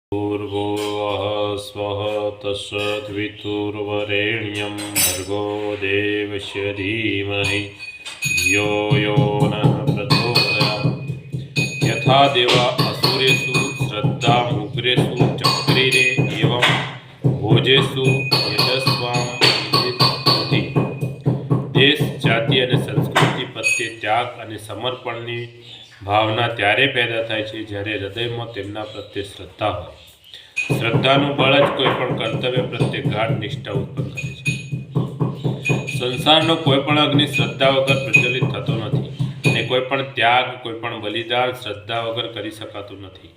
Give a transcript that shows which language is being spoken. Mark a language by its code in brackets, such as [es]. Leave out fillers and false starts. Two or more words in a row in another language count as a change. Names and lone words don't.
[sa] भूर्भुवः स्वः तत्सवितुर्वरेण्यं भर्गो देवस्य धीमहि धियो यो नः प्रचोदयात्। यथा देवा असुरेषु श्रद्धा मुग्रेषु चक्रिरे एवं भोजेषु यशस्वां विदिति। [gu] દેશ જાતિ અને સંસ્કૃતિ પ્રત્યે ત્યાગ અને સમર્પણની ભાવના ત્યારે પેદા થાય છે જ્યારે હૃદયમાં તેમના પ્રત્યે શ્રદ્ધા હોય। શ્રદ્ધાનું બળ જ કોઈ પણ કર્તવ્ય પ્રત્યે ગાઢ નિષ્ઠા ઉત્પન્ન કરે છે। સંસારનો કોઈ પણ અગ્નિ શ્રદ્ધા વગર પ્રજ્વલિત થતો નથી અને કોઈ પણ ત્યાગ, કોઈ પણ બલિદાન શ્રદ્ધા વગર કરી શકાતું નથી।